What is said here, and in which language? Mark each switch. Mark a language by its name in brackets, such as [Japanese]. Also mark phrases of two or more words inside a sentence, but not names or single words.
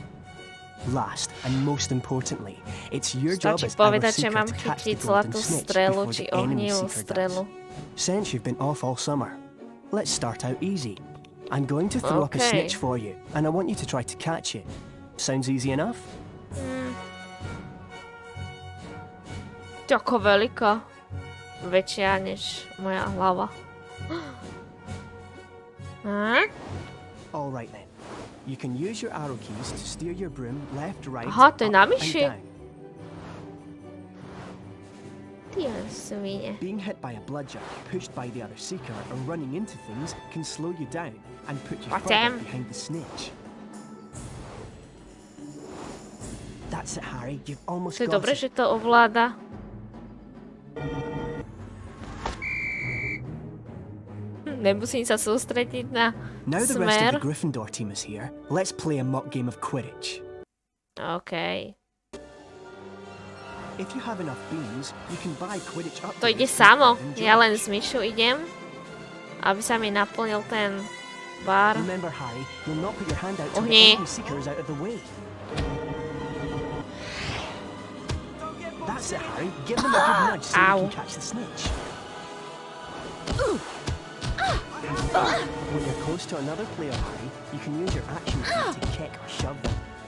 [English] Last, and most importantly, it's your job as our seeker to catch the golden snitch before the enemy seeker does. Since you've been off all summer, let's start out easy. I'm going to throw up a snitch for you, and I want you to try to catch it. Sounds easy enough? [Slovak] Taká veľká. Väčšia než moja hlava. [English] All right then. You can use your arrow keys to steer your broom left, right, [Slovak] Aha, to je na [English] up, and [Slovak] myši. [English] down. [Slovak] Ty svine. [English] Being hit by a bludger, pushed by the other seeker, or running into things can slow you down and put you further behind the snitch. That's it, Harry. You've almost [Slovak] To je [English] got [Slovak] dobre, [English] it. [Slovak] že to ovláda. Nemusím sa sústrediť na [English] Now the rest of [Slovak] smer. [English] the Gryffindor team is here. Let's play a mock game of Quidditch. OK. If you have enough beans, you can buy Quidditch up. [Slovak] To ide samo. Ja len s myšou idem, aby sa mi naplnil ten bar. [English] Remember, Harry, you'll not put your hand out till the [Slovak] nie. [English] enemy seeker is out of the way. That's it, Harry. Give them a good nudge so you can catch the snitch. When you're close to another player, Harry, you can use your action key to kick or shove them.